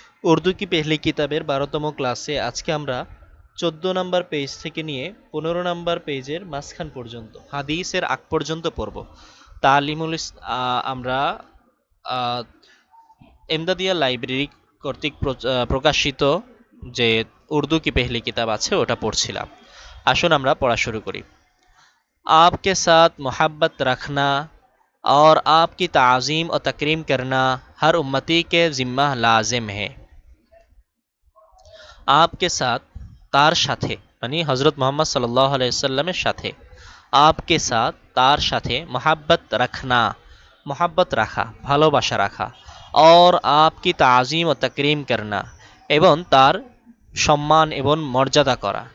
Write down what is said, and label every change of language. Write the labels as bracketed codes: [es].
[bn] উর্দু কি পেহলি কিতাবের ১২তম ক্লাসে আজকে আমরা ১৪ নম্বর পেজ থেকে নিয়ে ১৫ নম্বর পেজের মাঝখান পর্যন্ত হাদিসের আগ পর্যন্ত পড়ব। তালিমুল আমরা আহ, এমদাদিয়া লাইব্রেরি কর্তৃক প্রকাশিত যে উর্দু কি পেহলি কিতাব আছে ওটা পড়ছিলাম। আসুন আমরা পড়া শুরু করি। [hi] आपके साथ मोहब्बत रखना और आपकी ताज़ीम और तकरीम करना हर उम्मती के ज़िम्मा लाजिम है। आपके साथ तार साथे [bn] মানে হজরত মোহাম্মদ সাল্লাল্লাহু আলাইহি সাল্লামের সাথে, [hi] आपके साथ [bn] তার সাথে [hi] मोहब्बत रखना मोहब्बत [bn] রাখা ভালোবাসা রাখা, [hi] और आपकी ताज़ीम और तकरीम करना [bn] এবং তার সম্মান এবং মর্যাদা করা।